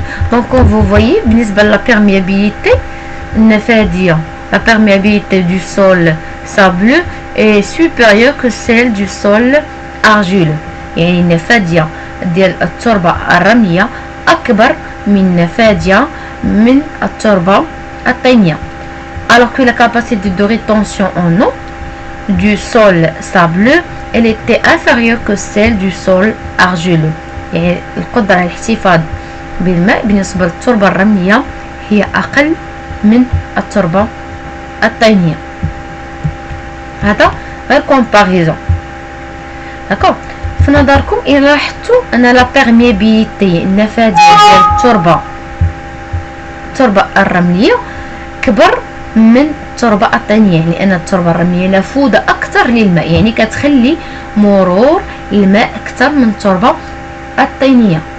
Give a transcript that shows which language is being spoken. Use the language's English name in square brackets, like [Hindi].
[Arabic] دونك vous voyez بالنسبه لا بيرميابيليتي النفاذيه [French] la perméabilité du sol sableux est supérieure que celle du sol argileux، [Arabic] يعني النفاذيه ديال التربه الرمليه اكبر من النفاذيه من التربه الطينيه. [French] alors que la capacité de rétention en eau du sol sableux elle était inférieure que celle du sol argileux، [Arabic] يعني القدره على الاحتفاظ بالماء بالنسبه للتربه الرمليه هي اقل من التربه الطينيه. هذا غير كومباريزون. داكوغ، في نظركم الا لاحظتوا ان لا بيرميابيليتي النفاذيه ديال التربه الرمليه كبر من التربه الطينيه، يعني ان التربه الرمليه نفوذه اكثر للماء، يعني كتخلي مرور الماء اكثر من التربه الطينيه.